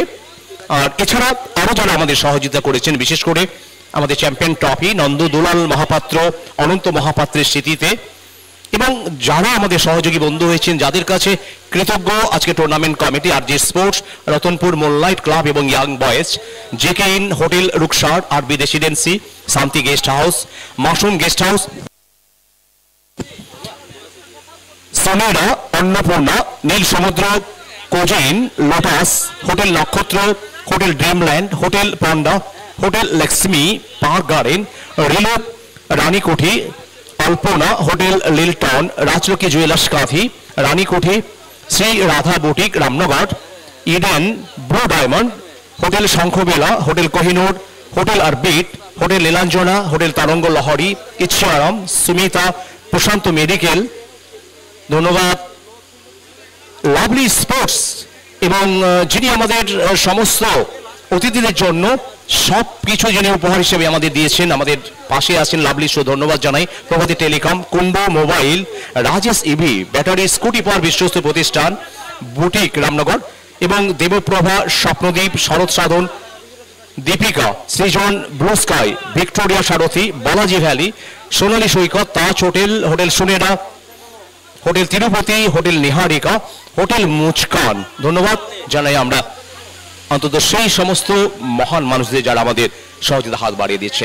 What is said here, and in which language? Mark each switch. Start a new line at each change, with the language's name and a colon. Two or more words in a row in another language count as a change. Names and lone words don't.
Bangla: আর এছাড়া আরো যারা আমাদের সহযোগিতা করেছেন, বিশেষ করে আমাদের চ্যাম্পিয়ন ট্রফি নন্দ দুলাল মহাপাত্র, অনন্ত মহাপাত্রের স্মৃতিতে, এবং যারা আমাদের সহযোগী বন্ধু হয়েছেন, যাদের কাছে কৃতজ্ঞ আজকে টুর্নামেন্ট কমিটি, আরজি স্পোর্টস, রতনপুর মুনলাইট ক্লাব এবং ইয়াং বয়েজ, জেকে ইন হোটেল রুকসার, আরবি রেসিডেন্সি, শান্তি গেস্ট হাউস, মাসুম গেস্ট হাউস, সোনেরা, অন্নপূর্ণা, নীল সমুদ্র, কোজিন, লোটাস, হোটেল নক্ষত্র, হোটেল ড্রিমল্যান্ড, হোটেল পান্ডা, হোটেল লক্ষ্মী, পার্ক গার্ডেন, রিলো, রানীকুঠি, अल्पोना, होटेल लिलटन, राजलक्ष्मी जुएलार्स काठी, रानीकुठी, श्री राधा बुटीक रामनगर, इडेन, ब्लू डायमंड, होटेल शंखबेला, होटेल कोहिनूर, होटेल आरबिट, होटेल नीलांजना, होटेल तरंग लहरी, इच्छाराम, सुमिता, प्रशांत मेडिकल, धन्यवाद लाभली स्पोर्ट्स এবং যিনি আমাদের সমস্ত অতিথিদের জন্য সব কিছু যিনি উপহার হিসেবে আমাদের দিয়েছেন, আমাদের পাশে আছেন লাভলি শো, ধন্যবাদ জানাই। প্রভাতী টেলিকম, কুম্ভ মোবাইল, রাজেশ ইভি ব্যাটারি, স্কুটি পাওয়ার বিশ্বস্ত প্রতিষ্ঠান, বুটিক রামনগর, এবং দেবপ্রভা, স্বপ্নদীপ, শরৎ সাধন, দীপিকা, সৃজন, ব্লু স্কাই, ভিক্টোরিয়া সারথী, বালাজি ভ্যালি, সোনালী সৈকত, তাজ হোটেল, হোটেল সুনেরা, হোটেল তিরুপতি, হোটেল নিহারিকা, হোটেল মুচকান, ধন্যবাদ জানাই আমরা অন্তত সেই সমস্ত মহান মানুষদের যারা আমাদের সহযোগিতা হাত বাড়িয়ে দিচ্ছেন।